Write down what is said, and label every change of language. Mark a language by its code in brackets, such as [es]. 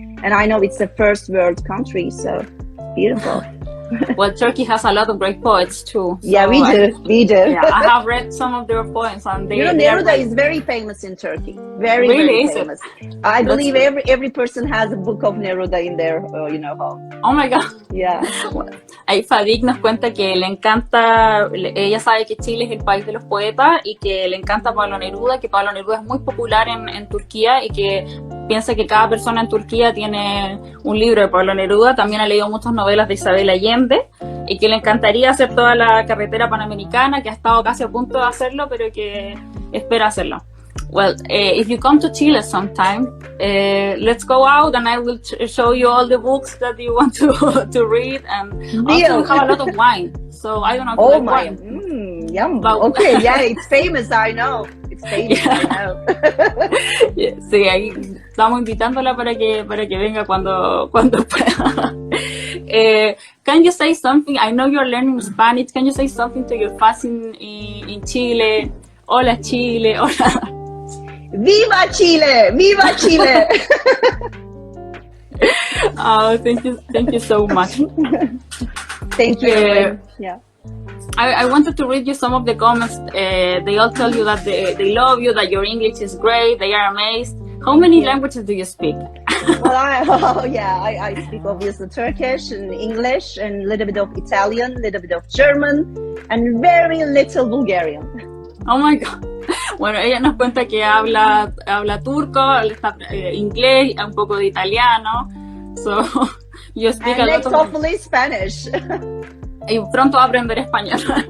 [en] And I know it's a first world country, so beautiful. Well, Turkey has a lot of great poets too. So yeah, we do. Yeah, I have read some of their poems, and Neruda is very famous in Turkey. Very famous. I believe every person has a book of Neruda in their home. Oh my God. Yeah. [es] Ahí Fadik nos cuenta que le encanta, ella sabe que Chile es el país de los poetas y que le encanta Pablo Neruda, que Pablo Neruda es muy popular en Turquía y que piensa que cada persona en Turquía tiene un libro de Pablo Neruda. También ha leído muchas novelas de Isabel Allende y que le encantaría hacer toda la carretera panamericana, que ha estado casi a punto de hacerlo, pero que espera hacerlo. [en] Well, if you come to Chile sometime, let's go out and I will show you all the books that you want to read, and also we have a lot of wine. So I don't know if you like wine. Yum. Okay, yeah, it's famous, I know. It's famous, yeah. I know. [es] Yeah, sí, ahí estamos invitándola para que venga cuando pueda. [en] Can you say something? I know you're learning Spanish. Can you say something to your fans in Chile? [es] Hola Chile, hola. Viva Chile! Viva Chile! [en] Oh, thank you so much. Thank you. Yeah. I wanted to read you some of the comments. They all tell you that they love you, that your English is great, they are amazed. How many languages do you speak? Well, I speak obviously Turkish and English and a little bit of Italian, a little bit of German, and very little Bulgarian. Oh my God. [es] Bueno, ella nos cuenta que habla turco, inglés, un poco de italiano. [en] So, you speak and a lot of... hopefully Spanish. [es] Y pronto aprender español.